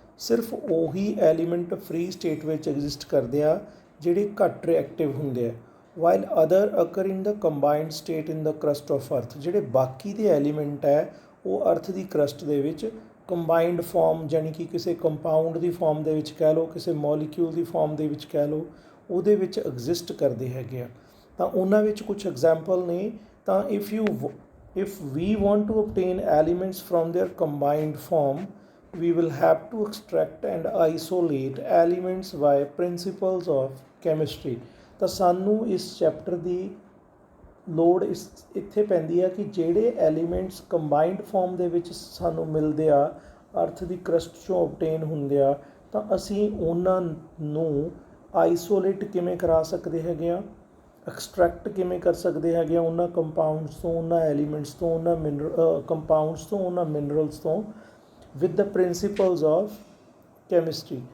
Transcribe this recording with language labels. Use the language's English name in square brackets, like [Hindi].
[Punjabi] ਸਿਰਫ ਉਹੀ element free state ਵਿੱਚ ਐਗਜ਼ਿਸਟ ਕਰਦੇ ਆ ਜਿਹੜੇ ਘੱਟ ਰਿਐਕਟਿਵ ਹੁੰਦੇ ਆ, [English] While other occur in the combined state in the crust of earth. [Punjabi] ਜਿਹੜੇ ਬਾਕੀ ਦੇ ਐਲੀਮੈਂਟ ਹੈ ਉਹ ਅਰਥ ਦੀ ਕਰਸਟ ਦੇ ਵਿੱਚ ਕੰਬਾਈਨਡ ਫਾਰਮ, ਜਾਣੀ ਕਿ ਕਿਸੇ ਕੰਪਾਊਂਡ ਦੀ ਫਾਰਮ ਦੇ ਵਿੱਚ ਕਹਿ ਲਓ, ਕਿਸੇ ਮੋਲੀਕਿਊਲ ਦੀ ਫਾਰਮ ਦੇ ਵਿੱਚ ਕਹਿ ਲਓ, ਉਹਦੇ ਵਿੱਚ ਐਗਜ਼ਿਸਟ ਕਰਦੇ ਹੈਗੇ ਆ। ਤਾਂ ਉਹਨਾਂ ਵਿੱਚ ਕੁਝ ਐਗਜ਼ਾਮਪਲ ਨੇ। [English] ਤਾਂ if we want to obtain elements from their combined form, we will have to extract and isolate elements by principles of chemistry। [Punjabi] ਤਾਂ ਸਾਨੂੰ ਇਸ ਚੈਪਟਰ ਦੀ ਲੋੜ ਇੱਥੇ ਪੈਂਦੀ ਆ ਕਿ ਜਿਹੜੇ ਐਲੀਮੈਂਟਸ ਕੰਬਾਈਨਡ ਫਾਰਮ ਦੇ ਵਿੱਚ ਸਾਨੂੰ ਮਿਲਦੇ ਆ, ਅਰਥ ਦੀ ਕਰਸਟ 'ਚੋਂ ਓਬਟੇਨ ਹੁੰਦੇ ਆ, ਤਾਂ ਅਸੀਂ ਉਹਨਾਂ ਨੂੰ ਆਈਸੋਲੇਟ ਕਿਵੇਂ ਕਰਾ ਸਕਦੇ ਹੈਗੇ ਆ, ਐਕਸਟਰੈਕਟ ਕਿਵੇਂ ਕਰ ਸਕਦੇ ਹੈਗੇ ਆ ਉਹਨਾਂ ਕੰਪਾਊਂਡਸ ਤੋਂ, ਉਹਨਾਂ ਐਲੀਮੈਂਟਸ ਤੋਂ, ਉਹਨਾਂ ਕੰਪਾਊਂਡਸ ਤੋਂ, ਉਹਨਾਂ ਮਿਨਰਲਸ ਤੋਂ, [English] With the principles of chemistry.